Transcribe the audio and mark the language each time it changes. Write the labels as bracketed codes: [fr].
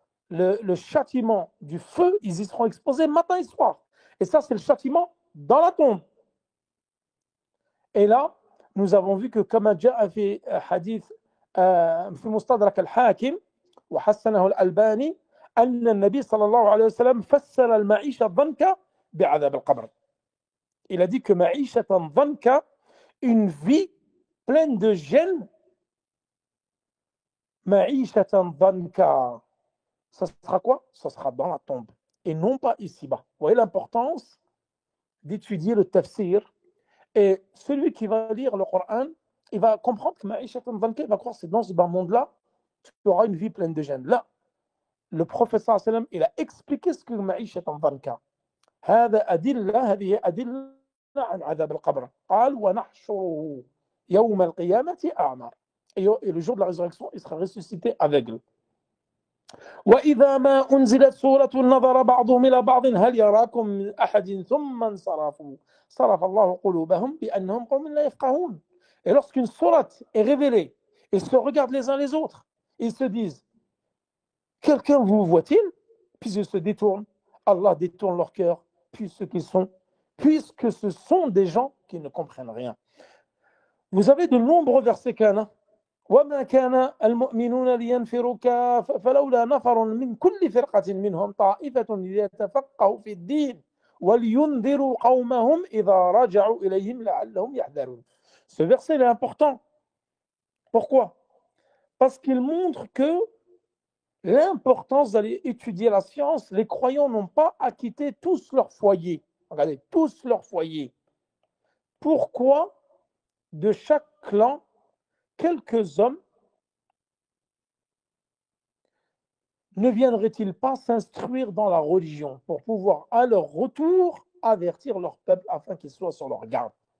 [fr] Le châtiment du feu, ils y seront exposés matin et soir. Et ça, c'est le châtiment dans la tombe. Et là, nous avons vu que comme [ar] جاء في حديث في مستدرك الحاكم وحسنه الألباني أن النبي صلى الله عليه وسلم فسر المعيشة ضنكا بعذاب القبر. [fr] Il a dit que معيشة ضنكا, une vie pleine de gêne, معيشة ضنكا, ça sera quoi? Ça sera dans la tombe. et non pas ici-bas. Vous voyez l'importance d'étudier le tafsir. Et celui qui va lire le Coran, il va comprendre que Ma'ishatan Dhanka, il va croire que c'est dans ce bas monde-là, tu auras une vie pleine de gêne. Là, le prophète sallallahu alayhi wa sallam, il a expliqué ce que Ma'ishatan Dhanka. [ar] هذا أدلة هذه أدلة عن عذاب القبر قال ونحشره يوم القيامة أعمى. [fr] Et le jour de la résurrection, il sera ressuscité aveugle. [ar] وإذا ما أنزلت سورة نظر بعضهم إلى بعض هل يراكم من أحد ثم انصرفوا صرف الله قلوبهم بأنهم قوم لا يفقهون. [fr] Et lorsqu'une sourate est révélée, ils se regardent les uns les autres, ils se disent quelqu'un vous voit-il? Puis ils se détournent. Allah détourne leur cœur puisque ce sont des gens qui ne comprennent rien. Vous avez de nombreux versets kana. [ar] وما كان المؤمنون لينفروا كافة فلولا نفر من كل فرقة منهم طائفة ليتفقهوا في الدين ولينذروا قومهم إذا رجعوا إليهم لعلهم يحذرون. [fr] Ce verset est important. Pourquoi? Parce qu'il montre que l'importance d'aller étudier la science, les croyants n'ont pas à quitter tous leur foyer. Regardez, tous leur foyer. Pourquoi de chaque clan, quelques hommes ne viendraient-ils pas s'instruire dans la religion pour pouvoir à leur retour avertir leur peuple afin qu'ils soient sur leur garde?